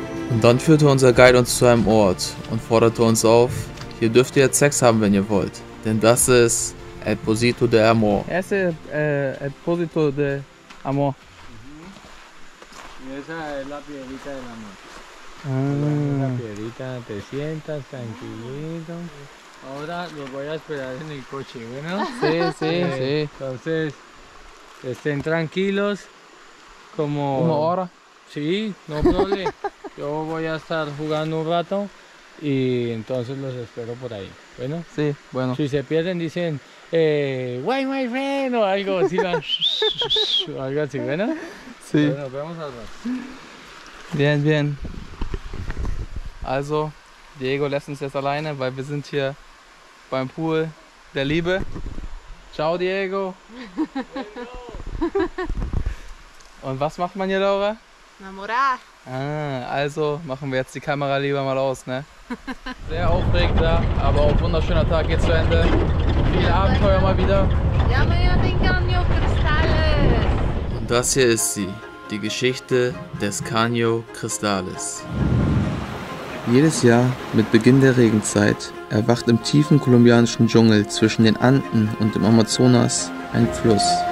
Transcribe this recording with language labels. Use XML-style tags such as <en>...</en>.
<de>Und dann führte unser Guide uns zu einem Ort und forderte uns auf, hier dürft ihr jetzt Sex haben, wenn ihr wollt. Denn das ist El Pocito de Amor.</de> <es>Ese es el Pocito de Amor. Y esa es la piedrita del amor. Ah. La piedrita, te sientas tranquilito. Ahora los voy a esperar en el coche, ¿bueno? Sí, sí. Entonces, estén tranquilos. Como... ¿Una hora? Sí, no problema. Yo voy a estar jugando un rato y entonces los espero por ahí. Bueno, Sí, bueno. si se pierden dicen,</es> <en>why my friend</en> <es>o algo así, o algo así, ¿bueno? Sí. Bueno, nos vemos al rato. Bien, bien.</es> <de>Also, Diego lässt uns jetzt alleine, weil wir sind hier beim Pool der Liebe.</de> <es>Ciao, Diego.</es> <de>Und was macht man hier, Laura?</de> <pt>Namorar.</pt> <de>Ah, also machen wir jetzt die Kamera lieber mal aus, ne? Sehr aufregender, aber auch wunderschöner Tag geht zu Ende. Viele Abenteuer mal wieder.</de> <pt>E amanhã tem Caño Cristales.</pt> <de>Und das hier ist sie, die Geschichte des Caño Cristales. Jedes Jahr mit Beginn der Regenzeit erwacht im tiefen kolumbianischen Dschungel zwischen den Anden und dem Amazonas ein Fluss.</de>